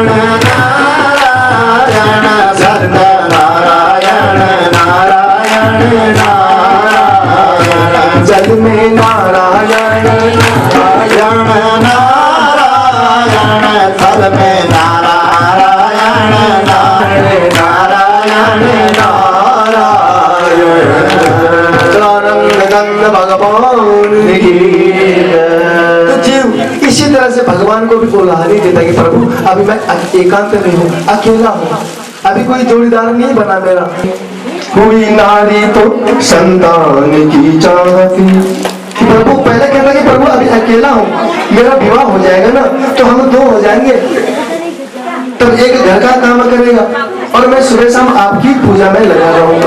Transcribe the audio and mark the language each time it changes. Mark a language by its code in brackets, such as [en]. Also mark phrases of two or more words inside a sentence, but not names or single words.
[hi] नारायण, सत्य नारायण नारायण नारायण, जग में नारायण नारायण नारायण, फल में नारायण नारायण नारायण नारायण, भगवान की। तो जीव इसी तरह से भगवान को भी बोला नहीं देता कि प्रभु अभी मैं एकांत में हूँ, अकेला हूँ, अभी कोई जोड़ीदार नहीं बना मेरा। हुई नारी तो संतान की चाहती, प्रभु पहले कहता कि प्रभु अभी अकेला हूँ, मेरा विवाह हो जाएगा ना तो हम दो हो जाएंगे, तब एक घर का काम करेगा और मैं सुबह शाम आपकी पूजा में लगा रहूंगा।